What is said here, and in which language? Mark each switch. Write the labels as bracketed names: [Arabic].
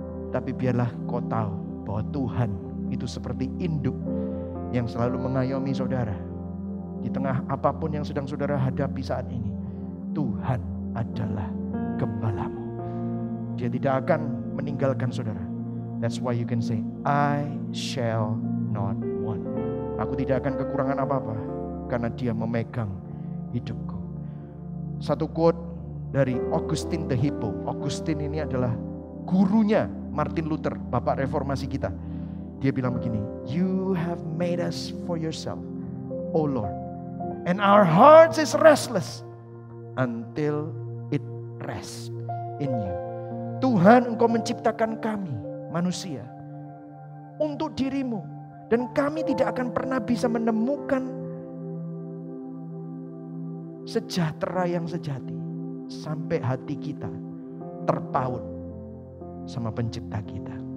[Indonesian] Tapi biarlah kau tahu bahwa Tuhan itu seperti induk yang selalu mengayomi saudara. Di tengah apapun yang sedang saudara hadapi saat ini, Tuhan adalah gembalamu. Dia tidak akan meninggalkan saudara. [English] That's why you can say, I shall not want. [Indonesian] Aku tidak akan kekurangan apa-apa karena Dia memegang hidupku. Satu quote dari Augustine the Hippo. Augustine ini adalah gurunya Martin Luther, bapak reformasi kita. Dia bilang begini, [English] You have made us for yourself, O Lord, and our hearts is restless until it rests in you. [Indonesian] Tuhan, Engkau menciptakan kami manusia untuk dirimu, dan kami tidak akan pernah bisa menemukan sejahtera yang sejati sampai hati kita terpaut sama pencipta kita.